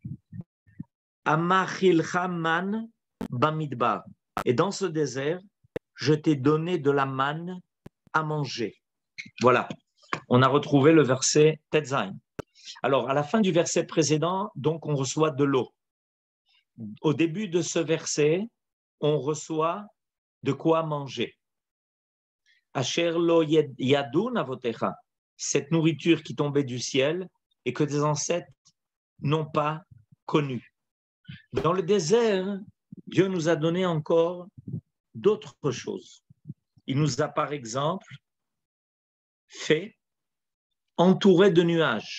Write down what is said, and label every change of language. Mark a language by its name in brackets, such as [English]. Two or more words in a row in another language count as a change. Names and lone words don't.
[French] Et dans ce désert, je t'ai donné de la manne à manger. Voilà, on a retrouvé le verset Tetzain. Alors, à la fin du verset précédent, donc, on reçoit de l'eau. Au début de ce verset, on reçoit de quoi manger. [Hebrew] אשר לא ידעון אבותיך, [French] cette nourriture qui tombait du ciel et que tes ancêtres n'ont pas connue. Dans le désert, Dieu nous a donné encore d'autres choses. Il nous a, par exemple, fait entourer de nuages.